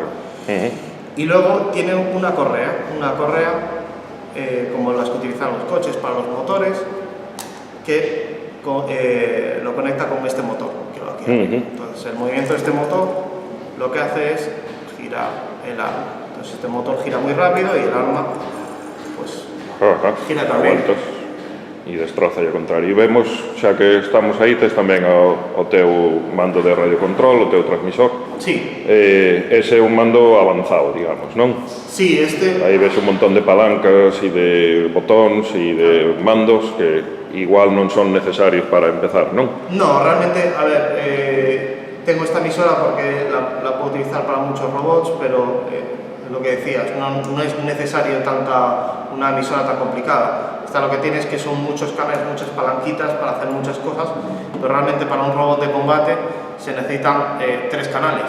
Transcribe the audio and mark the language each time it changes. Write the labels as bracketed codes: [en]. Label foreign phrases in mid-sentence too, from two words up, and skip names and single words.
[es] Y luego tiene una correa como las que utilizan los coches para los motores, que lo conecta con este motor que va aquí. Entonces el movimiento de este motor lo que hace es girar el arma. Entonces este motor gira muy rápido y el arma pues gira también. [gl] E destroza ao contrario. E vemos, xa que estamos aí, tes tamén o teu mando de radiocontrol, o teu transmisor. Sí. Ese é un mando avanzado, digamos, non? Sí, Aí ves un montón de palancas e de botóns e de mandos que igual non son necesarios para empezar, non? [es] No, realmente, a ver, tengo esta emisora porque la puedo utilizar para muchos robots, pero lo que decías, no es necesario una emisora tan complicada. Esta lo que tiene es que son muchos canales, muchas palanquitas para hacer muchas cosas, pero realmente para un robot de combate se necesitan 3 canales.